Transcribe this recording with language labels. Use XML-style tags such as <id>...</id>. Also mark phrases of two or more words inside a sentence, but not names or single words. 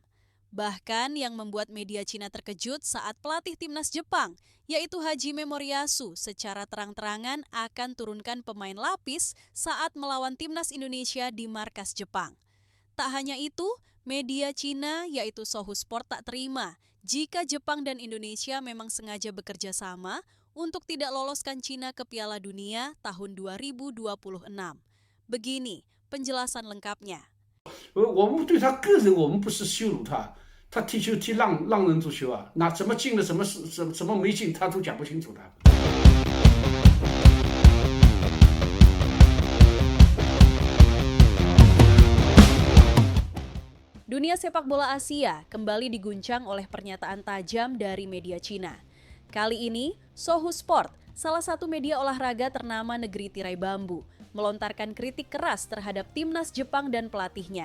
<id>Bahkan yang membuat media Cina terkejut saat pelatih timnas Jepang, yaitu Hajime Moriyasu, secara terang-terangan akan turunkan pemain lapis saat melawan timnas Indonesia di markas Jepang. Tak hanya itu, media Cina yaitu Sohu Sport tak terima jika Jepang dan Indonesia memang sengaja bekerja sama untuk tidak loloskan Cina ke Piala Dunia tahun 2026. Begini penjelasan lengkapnya.</id> <zh>我们对他个人，我们不是羞辱他，他踢球踢浪人足球啊，那怎么进了什么没进，他都讲不清楚的。</zh> <id>Dunia sepak bola Asia kembali diguncang oleh pernyataan tajam dari media Cina. Kali ini, Sohu Sport, salah satu media olahraga ternama negeri tirai bambu, melontarkan kritik keras terhadap timnas Jepang dan pelatihnya.</id>